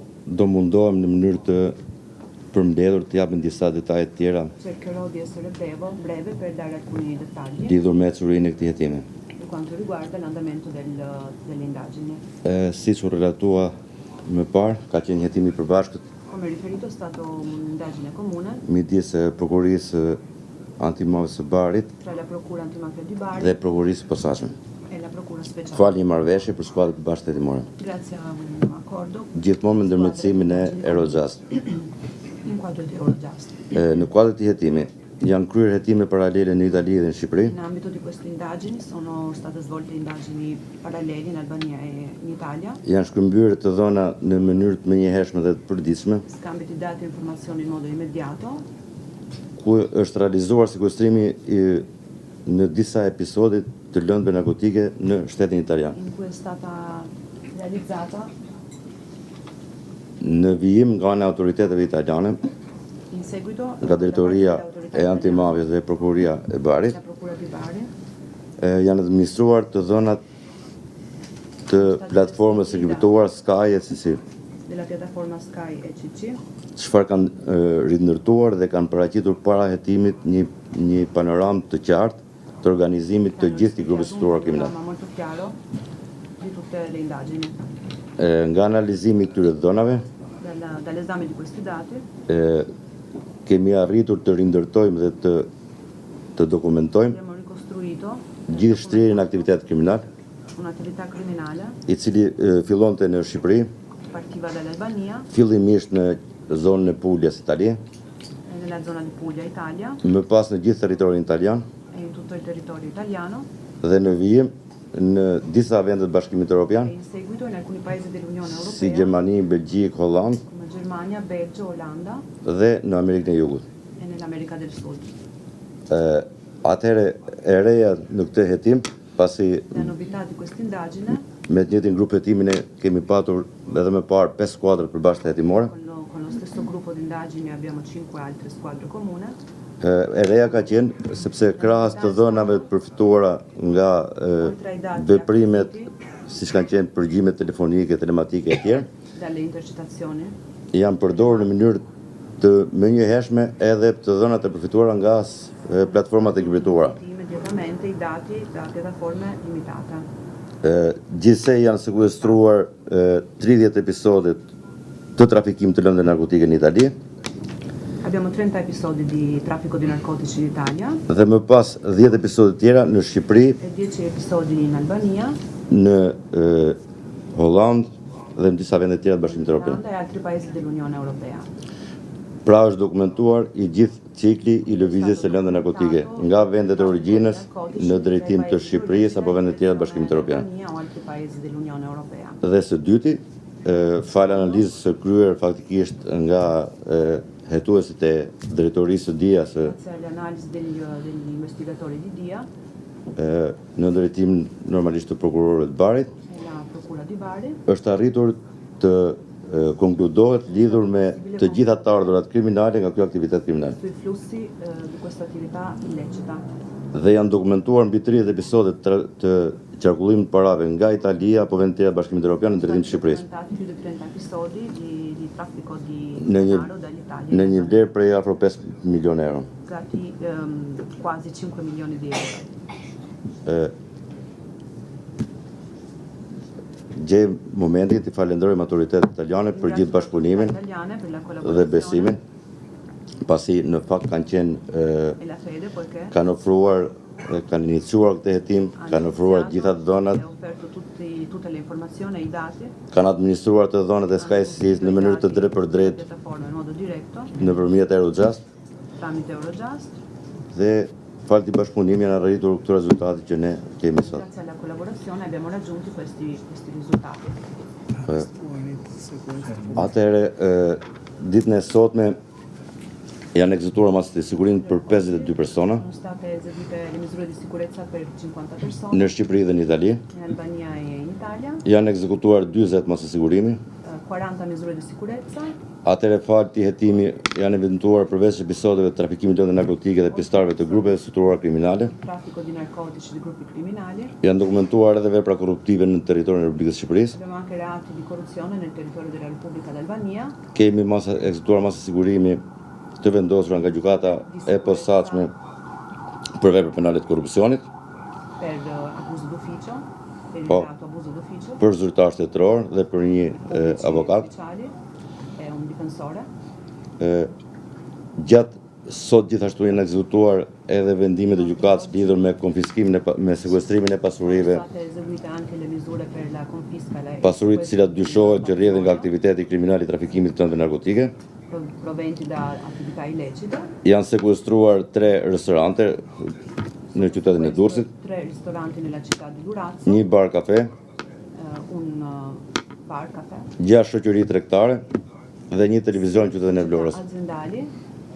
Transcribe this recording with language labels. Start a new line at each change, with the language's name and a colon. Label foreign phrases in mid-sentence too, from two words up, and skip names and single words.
Albanian: do mundohem në mënyrë të përmbledhur të japim disa detaje të tjera
Italian: cercherò di essere breve per dare alcuni dettagli
Albanian: lidhur me ecurinë e këtij hetimi.
Italian: per quanto riguarda l'andamento delle indagini.
Albanian: Siç u relatua më parë, ka qenë një hetim i përbashkët
Italian: Come riferito è stato un'indagine comune
Albanian: midis prokurisë antimafie së Barit
Italian: tra la Procura Antimafia di Bari
Albanian: dhe prokurisë posaçme.
Italian: e la Procura Speciale.
Albanian: Fal një marrëveshje për skuadrën e bashkë hetimore.
Italian: Grazie a un accordo
Albanian: Gjithmonë me ndërmjetësimin e Eurojust.
Italian: in quadro di Eurojust.
Albanian: Në kuadër të hetimit janë kryer hetime paralele në Itali dhe në Shqipëri.
Italian: In ambito di queste indagini sono state svolte indagini paralleli in Albania e in Italia,
Albanian: Janë shkëmbyer të dhëna në mënyrë të menjëhershme dhe të përditshme,
Italian: scambi di dati e informazioni in modo immediato,
Albanian: ku është realizuar sekuestrimi në disa episode të lëndëve narkotike në shtetin italian.
Italian: in cui è stata realizzata
Albanian: Në vijim nga ana e autoriteteve italiane,
Italian: in seguito
Albanian: nga drejtoria e antimafjes dhe prokuria e Barit,
Italian: la Procura di Bari
Albanian: janë administruar të dhënat të platformës së kriptuar Sky e CC,
Italian: della piattaforma Sky ECC,
Albanian: çfarë kanë rindërtuar dhe kanë paraqitur para hetimit një panoramë të qartë të organizimit të gjithë këtij grupi strukturar kriminal.
Italian: ma molto chiaro di tutte le indagini.
Albanian: Nga analizimi i këtyre dhënave,
Italian: Dall'esame di questi dati
Albanian: kemi arritur të rindërtojmë dhe të dokumentojmë
Italian: abbiamo ricostruito
Albanian: gjithë shtrirjen e aktivitetit kriminal,
Italian: un'attività criminale
Albanian: i cili fillonte në Shqipëri,
Italian: partiva dall'Albania
Albanian: fillimisht në zonën e Puljas, Itali,
Italian: e nella zona di Puglia, Italia
Albanian: më pas në gjithë territorin italian
Italian: e in tutto il territorio italiano
Albanian: dhe në vijim në disa vende të Bashkimit Evropian,
Italian: e in seguito in alcuni paesi dell'Unione
Albanian: si
Italian: Europea
Albanian: Gjermani, Belgjik, Holland
Italian: come Germania, Belgio, Olanda
Albanian: dhe në Amerikën e Jugut.
Italian: e nell'America del Sud.
Albanian: Atëherë e reja në këtë hetim, pasi
Italian: La novità di questa indagine
Albanian: me të njëjtin grup hetimin e kemi patur edhe më parë 5 skuadra përbashkëta hetimore,
Italian: con lo stesso gruppo di indagini abbiamo 5 altre squadre comune.
Albanian: e reja ka qenë sepse krahas të dhënave të përfituara nga veprimet siç kanë qenë përgjimet telefonike, telematike e tjerë,
Italian: Dalle intercettazioni
Albanian: janë përdorur në mënyrë të menjëhershme edhe të dhënat e përfituara nga platformat e kriptuara.
Italian: immediatamente i dati da piattaforme limitate.
Albanian: Gjithsej janë sekuestruar 30 episode të trafikimit të lëndëve narkotike në Itali
Italian: Abbiamo 30 episodi di traffico di narcotici in Italia
Albanian: dhe më pas 10 episode tjera në Shqipëri,
Italian: e 10 episodi in Albania,
Albanian: në Holland dhe në disa vende tjera të Bashkimit Evropian.
Italian: Olanda e altri paesi dell'Unione Europea.
Albanian: Pra është dokumentuar i gjithë cikli i lëvizjes së lëndëve narkotike nga vendet e origjinës në drejtim të Shqipërisë apo vende tjera të Bashkimit Evropian.
Italian: Albania o altri paesi dell'Unione Europea.
Albanian: Dhe së dyti, fal analizës së kryer faktikisht nga hetuesit e drejtorisë së DIA-s
Italian: Grazie alle analisi degli investigatori di DIA
Albanian: në drejtim normalisht të prokurorëve të Barit,
Italian: e la Procura di Bari
Albanian: është arritur të konkludohet lidhur me të gjitha të ardhurat kriminale nga ky aktivitet kriminal.
Italian: sui flussi di questa attività illecita.
Albanian: Dhe janë dokumentuar mbi 30 episode të qarkullimit të parave nga Italia apo vende tjera të Bashkimit Evropian në drejtim të Shqipërisë,
Italian: Documentati più di 30 episodi di traffico di
Albanian: në
Italian: denaro dall'Italia
Albanian: në një vlerë prej afro 5 milionë euro.
Italian: Stati quasi 5 milioni di euro.
Albanian: Gjej momentin të falenderojmë autoritetet italiane për gjithë bashkëpunimin
Italian: Italiane per la
Albanian: dhe
Italian: collaborazione
Albanian: besimin, pasi në fakt kanë qenë
Italian: e la fede poiché
Albanian: kanë ofruar dhe kanë iniciuar këtë hetim, kanë ofruar gjitha të dhënat,
Italian: e offerto tutte le informazioni e i dati
Albanian: kanë administruar të dhënat e SkySys në mënyrë të drejtë për drejtë
Italian: piattaforma in modo diretto
Albanian: nëpërmjet Eurojust
Italian: tramite Eurojust.
Albanian: dhe fal të bashkëpunimit janë arritur këto rezultate që ne kemi sot.
Italian: Grazie alla collaborazione abbiamo raggiunto questi risultati.
Albanian: Atëherë ditën e sotme janë ekzekutuar masat e sigurimit për 52 persona
Italian: Sono state eseguite le misure di sicurezza per 50 persone
Albanian: në Shqipëri dhe në Itali.
Italian: in Albania e in Italia,
Albanian: Janë ekzekutuar 40 masë sigurimi,
Italian: 40 misure di sicurezza.
Albanian: Atëre falti hetimi janë evidentuar përveç episodeve të trafikimit të narkotike dhe pjesëtarëve të grupeve strukturuar kriminale.
Italian: Traffico di narcotici di gruppi criminali.
Albanian: Janë dokumentuar edhe vepra korruptive në territorin e Republikës së Shqipërisë.
Italian: Abbiamo anche reati di corruzione nel territorio della Repubblica d'Albania.
Albanian: Kemi ekzekutuar masa sigurimi të vendosura nga gjykata e posaçme për vepra penale të korrupsionit.
Italian: Per abuso d'ufficio, per il
Albanian: Po.
Italian: reato abuso d'ufficio.
Albanian: Për zyrtar shtetëror dhe për një avokat.
Italian: Ufficiali e un difensore.
Albanian: Gjatë sot gjithashtu janë ekzekutuar edhe vendimet e gjykatës lidhur me konfiskimin me sekuestrimin e pasurive.
Italian: Sono state eseguite anche le misure per la confisca e
Albanian: Pasuritë të cilat dyshohet që rrjedhin nga aktiviteti kriminal i trafikimit të tëndë narkotike.
Italian: proventi da attività illecite.
Albanian: Janë sekuestruar 3 restorante në qytetin e Durrësit,
Italian: 3 ristoranti nella città di Durazzo,
Albanian: një bar kafe,
Italian: un bar caffè,
Albanian: 6 shoqëri tregtare dhe një televizion në qytetin e Vlorës.
Italian: aziendali